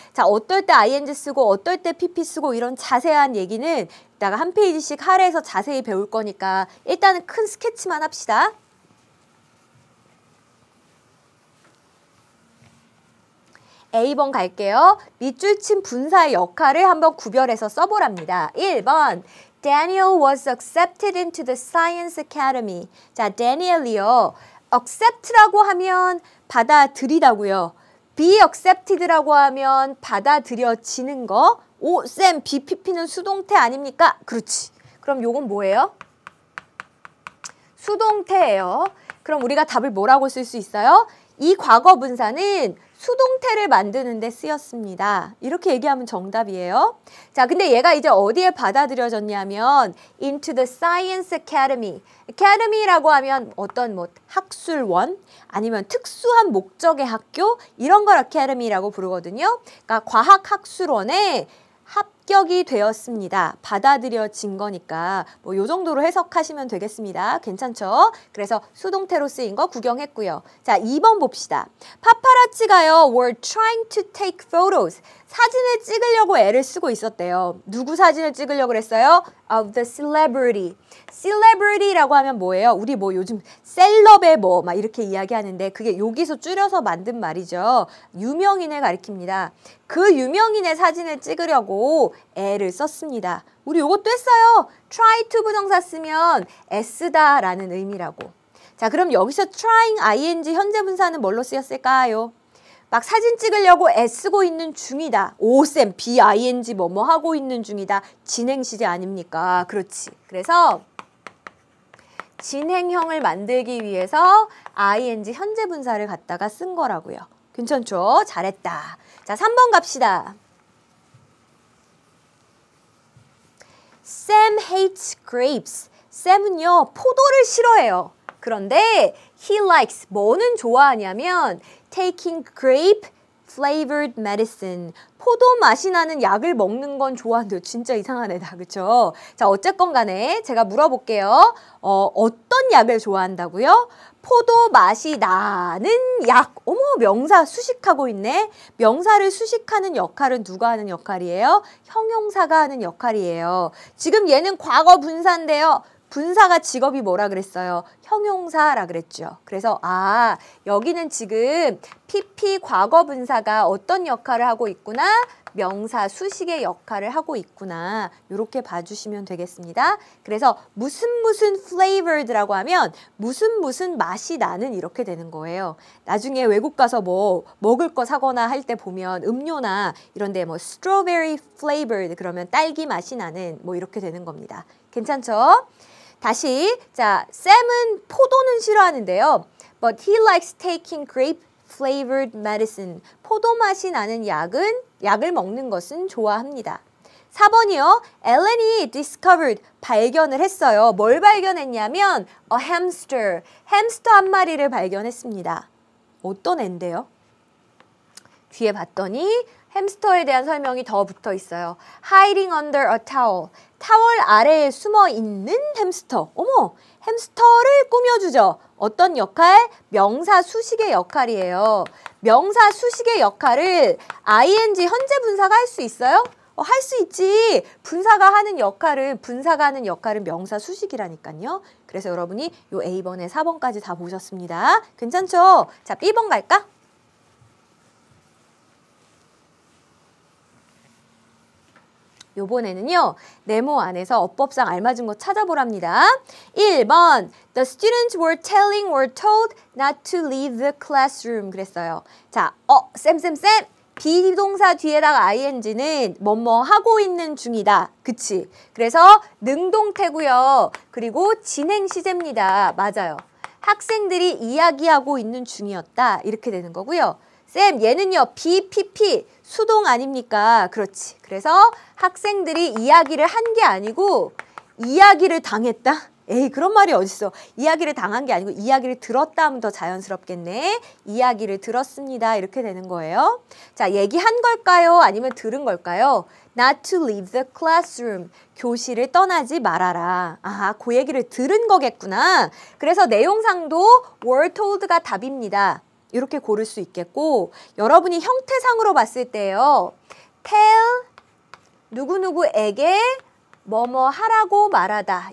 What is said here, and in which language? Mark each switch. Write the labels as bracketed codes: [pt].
[ko] 자, 어떨 때 ing 쓰고 어떨 때 pp 쓰고 이런 자세한 얘기는 이따가 한 페이지씩 할애해서 자세히 배울 거니까 일단은 큰 스케치만 합시다. A번 갈게요. 밑줄 친 분사의 역할을 한번 구별해서 써보랍니다. [en] 1번 Daniel was accepted into the Science Academy. [ko] 자, Daniel이요. accept라고 하면 받아들이다고요. be accepted라고 하면 받아들여지는 거. 오, 쌤, BPP는 수동태 아닙니까? 그렇지. 그럼 요건 뭐예요? 수동태예요. 그럼 우리가 답을 뭐라고 쓸 수 있어요? 이 과거 분사는 수동태를 만드는 데 쓰였습니다. 이렇게 얘기하면 정답이에요. 자, 근데 얘가 이제 어디에 받아들여졌냐면 [en] into the Science Academy. [ko] Academy라고 하면 어떤 뭐 학술원 아니면 특수한 목적의 학교 이런 걸 Academy라고 부르거든요. 그러니까 과학학술원에 합격이 되었습니다. 받아들여진 거니까 뭐 요 정도로 해석하시면 되겠습니다. 괜찮죠? 그래서 수동태로 쓰인 거 구경했고요. 자, 2번 봅시다. 파파라치가요. [en] were trying to take photos. [ko] 사진을 찍으려고 애를 쓰고 있었대요. 누구 사진을 찍으려고 그랬어요? [en] Of the celebrity. celebrity라고 [ko] 하면 뭐예요? 우리 뭐 요즘 셀럽의 뭐 막 이렇게 이야기하는데 그게 여기서 줄여서 만든 말이죠. 유명인을 가리킵니다. 그 유명인의 사진을 찍으려고 애를 썼습니다. 우리 요것도 했어요. try to 부정사 쓰면 애쓰다 라는 의미라고. 자, 그럼 여기서 trying ing 현재 분사는 뭘로 쓰였을까요? 막 사진 찍으려고 애쓰고 있는 중이다. 오쌤 be-ing 뭐뭐 하고 있는 중이다. 진행 시제 아닙니까? 그렇지. 그래서 진행형을 만들기 위해서 ing 현재 분사를 갖다가 쓴 거라고요. 괜찮죠? 잘했다. 자, 3번 갑시다. [en] Sam hates grapes. [ko] 샘은요, 포도를 싫어해요. 그런데 [en] he likes, [ko] 뭐는 좋아하냐면 [en] taking grape flavored medicine. [ko] 포도 맛이 나는 약을 먹는 건 좋아한대요. 진짜 이상한 애다. 그쵸? 자, 어쨌건 간에 제가 물어볼게요. 어떤 약을 좋아한다고요? 포도 맛이 나는 약. 어머, 명사 수식하고 있네. 명사를 수식하는 역할은 누가 하는 역할이에요? 형용사가 하는 역할이에요. 지금 얘는 과거 분사인데요. 분사가 직업이 뭐라 그랬어요? 형용사라 그랬죠. 그래서 여기는 지금 PP 과거 분사가 어떤 역할을 하고 있구나? 명사 수식의 역할을 하고 있구나. 이렇게 봐주시면 되겠습니다. 그래서 무슨 flavored라고 하면 무슨 맛이 나는 이렇게 되는 거예요. 나중에 외국 가서 뭐 먹을 거 사거나 할 때 보면 음료나 이런 데 뭐 [en] strawberry flavored [ko] 그러면 딸기 맛이 나는 뭐 이렇게 되는 겁니다. 괜찮죠? 다시, 자, 샘은 포도는 싫어하는데요. [en] But he likes taking grape flavored medicine. [ko] 포도 맛이 나는 약을 먹는 것은 좋아합니다. 4번이요. 엘렌이 discovered, 발견을 했어요. 뭘 발견했냐면 a hamster, 햄스터 한 마리를 발견했습니다. 어떤 앤데요? 뒤에 봤더니 햄스터에 대한 설명이 더 붙어 있어요. [en] Hiding under a towel. [ko] 타월 아래에 숨어 있는 햄스터. 어머, 햄스터를 꾸며주죠. 어떤 역할? 명사 수식의 역할이에요. 명사 수식의 역할을 ing 현재 분사가 할 수 있어요? 할 수 있지. 분사가 하는 역할은 명사 수식이라니까요. 그래서 여러분이 요 A번에 4번까지 다 보셨습니다. 괜찮죠? 자, B번 갈까? 요번에는요, 네모 안에서 어법상 알맞은 거 찾아보랍니다. [en] 1번, The students were told not to leave the classroom. [ko] 그랬어요. 자, 쌤, 비동사 뒤에다가 ing는 뭐뭐 하고 있는 중이다. 그치? 그래서 능동태고요. 그리고 진행 시제입니다. 맞아요. 학생들이 이야기하고 있는 중이었다. 이렇게 되는 거고요. 쌤, 얘는요, BPP, 수동 아닙니까? 그렇지. 그래서 학생들이 이야기를 한 게 아니고 이야기를 당했다? 에이, 그런 말이 어딨어. 이야기를 당한 게 아니고 이야기를 들었다 하면 더 자연스럽겠네. 이야기를 들었습니다. 이렇게 되는 거예요. 자, 얘기한 걸까요? 아니면 들은 걸까요? [en] Not to leave the classroom. [ko] 교실을 떠나지 말아라. 그 얘기를 들은 거겠구나. 그래서 내용상도 were told가 답입니다. 이렇게 고를 수 있겠고, 여러분이 형태상으로 봤을 때요. tell 누구누구에게 뭐뭐 하라고 말하다.